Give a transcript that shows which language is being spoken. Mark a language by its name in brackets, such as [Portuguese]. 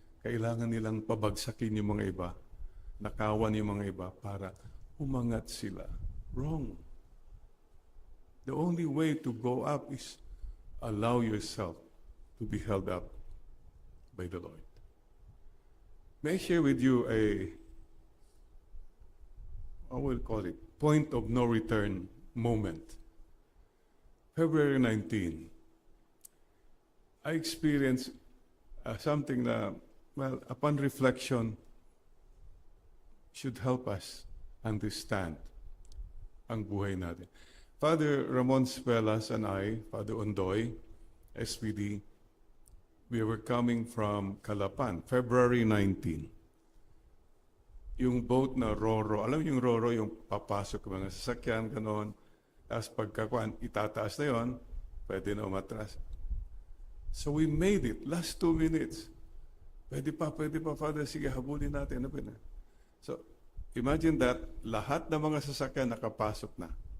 [Filipino] Kailangan nilang pabagsakin yung mga iba, nakawan yung mga iba para umangat sila. [English] Wrong. The only way to go up is allow yourself to be held up by the Lord. May I share with you I will call it, point of no return moment. February 19, I experienced something that, well, upon reflection, should help us understand [Filipino] ang buhay natin. [English] Father Ramon Spelas and I, Father Ondoy, SPD, we were coming from Calapan, February 19. [Filipino] Yung boat na Roro, alam yung Roro, yung papasok mga sasakyan, gano'n. Tapos pagkakuan, itataas na yon, pwede na umatras. [English] So we made it, last 2 minutes. [Filipino] Pwede pa, Father, sige, habulin natin. Ano ba na? [English] So, imagine that, [Filipino] lahat ng mga sasakyan nakapasok na.